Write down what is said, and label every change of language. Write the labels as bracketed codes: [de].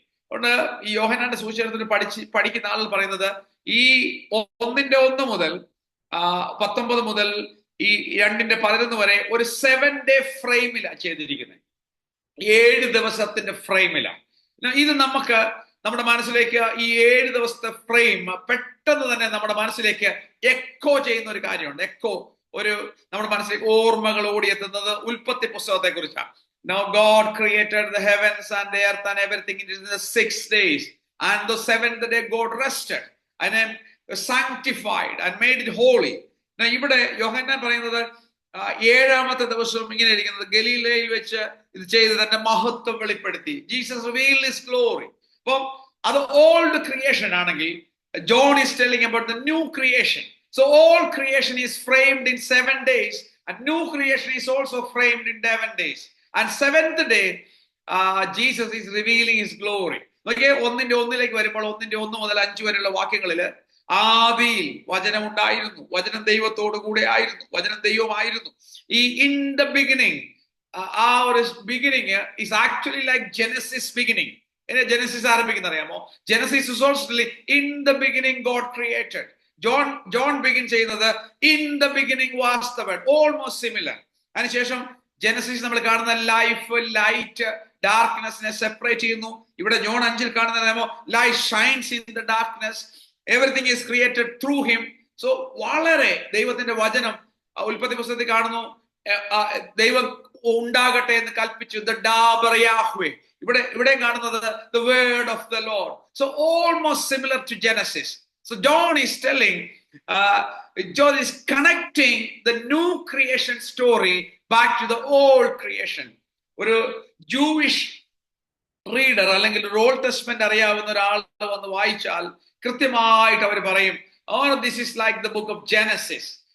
[ml] അതുകൊണ്ട് ഈ യോഹന്നാന്റെ സുവിശേഷത്തിൽ പഠിക്കുന്ന ആളുകൾ പറയുന്നത്, ഈ 1:1 മുതൽ 19 മുതൽ ഈ 2:11 വരെ ഒരു 7 ഡേ ഫ്രെയിമിലാണ് ചെയ്തിരിക്കുന്നത്. 7 ദിവസത്തിന്റെ ഫ്രെയിമിലാണ്. ഇത് നമുക്ക് നമ്മുടെ മനസ്സിലേക്ക് ഈ 7 ദിവസത്തെ ഫ്രെയിം പെട്ടെന്ന് തന്നെ നമ്മുടെ മനസ്സിലേക്ക് എക്കോ ചെയ്യുന്ന ഒരു കാര്യമുണ്ട്. എക്കോ നമ്മുടെ മനസ്സിലേക്ക് ഓർമ്മകൾ ഓടിയെത്തുന്നത് ഉൽപ്പത്തി പുസ്തകത്തെ കുറിച്ചാണ്. [en] Now God created the heavens and the earth and everything in the 6 days, and the 7th day God rested and then sanctified and made it holy. [ml] ഇവിടെ യോഹന്നാൻ പറയുന്നത് 7-ാമത്തെ ദിവസം ഇങ്ങനെ ഇരിക്കുന്നത്, ഗലീലയിൽ വെച്ച് ഇത് ചെയ്ത് തന്റെ മഹത്വം വെളിപ്പെടുത്തി. [en] Jesus revealed his glory. [ml] അപ്പം അത് [en] Old creation ആണെങ്കിൽ, John is telling about the new creation. So all creation is framed in 7 days, and new creation is also framed in 7 days. And 7th day, Jesus is revealing his glory. [ml] Okay, 1:1 വരുമ്പോൾ 1:1 മുതൽ 5 വരെയുള്ള വാക്യങ്ങളിൽ, ആദിയിൽ വചനം ഉണ്ടായിരുന്നു, വചനം ദൈവത്തോടു കൂടെ ആയിരുന്നു, വചനം ദൈവമായിരുന്നു. [en] ഈ in the beginning, [ml] ആ ഒരു [en] Beginning is actually like Genesis beginning. [ml] Genesis ആരംഭിക്കുന്ന അറിയാമോ? [en] Genesis is also in the beginning God created. John begin ചെയ്യുന്നത് in the beginning was the word, almost similar. [ml] അതിനുശേഷം ജെനസിസ് നമ്മൾ കാണുന്ന ലൈഫ്, ലൈറ്റ്, ഡാർക്ക്നെസ്സിനെ സെപ്പറേറ്റ് ചെയ്യുന്നു. ഇവിടെ ജോൺ 5 കാണുന്ന [en] Light shines in the darkness, everything is created through him. [ml] So വളരെ ദൈവത്തിന്റെ വചനം ഉൽപ്പത്തി പുസ്തകത്തിൽ കാണുന്നു, ദൈവം ഉണ്ടാകട്ടെ എന്ന് കൽപ്പിച്ചു, ദ ഡാബർ യാഹ്വേ. ഇവിടെ കാണുന്നത് [en] The word of the Lord. So almost similar to Genesis. So John is telling, John is connecting the new creation story back to the old creation. [ml] ഒരു ജൂയിഷ് റീഡർ അല്ലെങ്കിൽ ഒരു ഓൾഡ് ടെസ്റ്റ്മെന്റ് അറിയാവുന്ന ഒരാൾ വന്ന് വായിച്ചാൽ കൃത്യമായിട്ട് അവർ പറയും, [en] This is like the book of Genesis.